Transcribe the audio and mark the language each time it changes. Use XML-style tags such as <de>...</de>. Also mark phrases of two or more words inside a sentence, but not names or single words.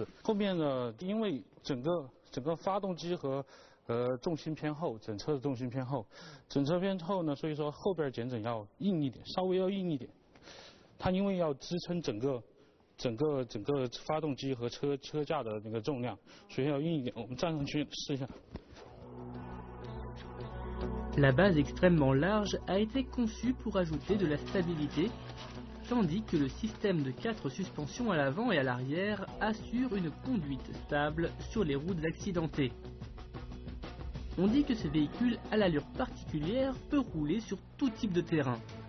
<zh>后面呢，因为整个发动机和重心偏后，整车的重心偏后，整车偏后呢，所以说后边减震要硬一点，稍微要硬一点。它因为要支撑整个发动机和车架的那个重量，所以要硬一点。我们站上去试一下。</zh> <fr>La base extrêmement large a été conçue pour ajouter de la stabilité, tandis que le système de 4 suspensions à l'avant et à l'arrière assure une conduite stable sur les routes accidentées. On dit que ce véhicule à l'allure particulière peut rouler sur tout type de terrain.</fr>